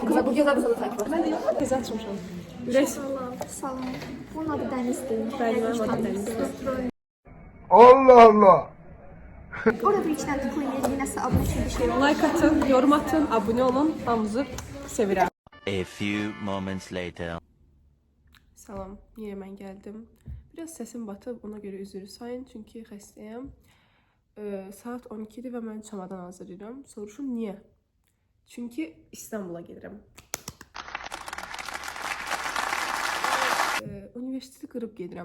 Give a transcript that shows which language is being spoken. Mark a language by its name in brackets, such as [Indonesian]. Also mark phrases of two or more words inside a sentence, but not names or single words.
[Azerbaijani] Qıza bu gözəl qıza da takip atın. Mən də yox, tezə açmışam. Ürək. Salam. Bunun adı Dənizdir. Bəli, mənim adım Dənizdir. Allah Allah. Orada bir içdən tıklayın, nəsə abunə üçün bir şey var. Like atın, yorum atın, abunə olun. Hamınızı sevirəm. [English] A few moments later. [Azerbaijani] Salam, yenə mən gəldim. Biraz səsim batıb, ona görə üzr sayın, çünki xəstəyəm. Saat 12-dir və mən çamadan hazırlayıram. Soruşun, niyə? Çünki İstanbula gedirəm. Üniversiteti qırıb gedirəm.